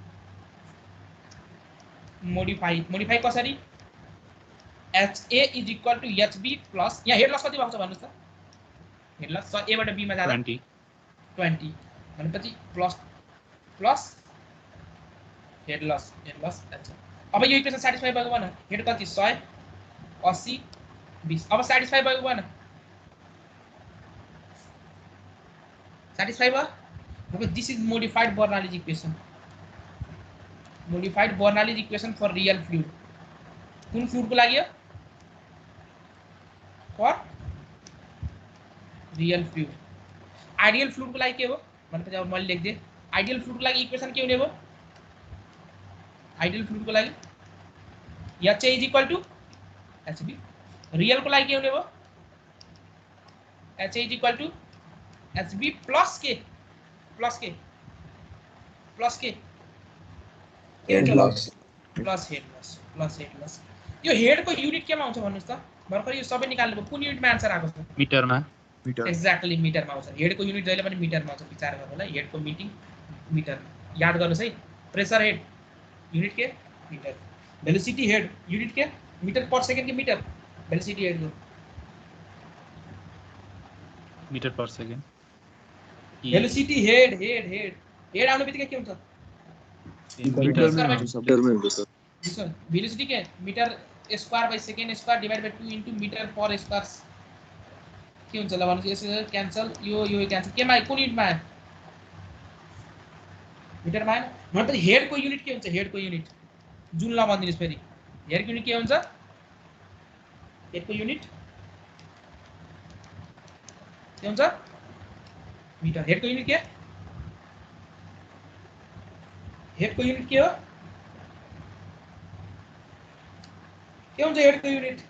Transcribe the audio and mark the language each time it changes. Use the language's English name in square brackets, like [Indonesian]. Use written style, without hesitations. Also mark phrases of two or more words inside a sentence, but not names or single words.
[Nepali] मोडिफाई कसरी [English] HA is equal to HB plus [Nepali] यहाँ [English] head loss [Nepali] कति भएको छ भन्नुस् त [English] head loss [Nepali] ए बाट बी मा जाँदा 20 भनेपछि [English] plus head loss [Nepali] अच्छा अब यो [English] equation satisfy [Nepali] भएको भएन हेड कति 100 80 20 अब सटिस्फाई भएको भएन [English] satisfied because this is modified Bernoulli equation for real fluid [Nepali] कुन फ्लूइड को लागि हो [English] for real fluid ideal fluid [Nepali] को लागि के हो भनेपछि अब मैले लेख दिए [English] ideal fluid [Nepali] को लागि इक्वेसन के हुने हो [English] ideal fluid [Nepali] को लागि [English] HA is equal to HB [Nepali] रियल को लागि के हुने हो [English] HA is equal to HB [Nepali] प्लस के [English] head loss [Nepali] यो हेड को युनिट केमा आउँछ भन्नुस् त भर्खर यो सबै निकाल्नु भयो कुन युनिटमा आन्सर आएको छ मिटरमा एक्ज्याक्टली मिटरमा आउँछ हेड को युनिट जहिले पनि मिटरमा आउँछ विचार गर्नु होला हेड को मीटर याद गर्नुस् है [English] pressure head unit [Nepali] के मीटर, [English] velocity head unit [Nepali] के [English] meter per second [Nepali] के मीटर, [English] velocity head [Nepali] को [English] meter per second velocity head head head head [Nepali] आउने बित्तिकै के हुन्छ मिटरमै हुन्छ सर। वेलोसिटी के [English] meter square by second square divide by 2 into meter per square [Nepali] के हुन्छ ल भन्नु यसो क्यान्सल यो क्यान्सल केमा कुन युनिटमा आयो मिटरमा आयो भनेपछि हेडको युनिट के हुन्छ हेडको युनिट जुल नभनिदिनुस् फेरि हेडको युनिट के हुन्छ हेडको युनिट के हुन्छ मीटर हेडको युनिट के हेडको युनिट के हो के हुन्छ हेडको युनिट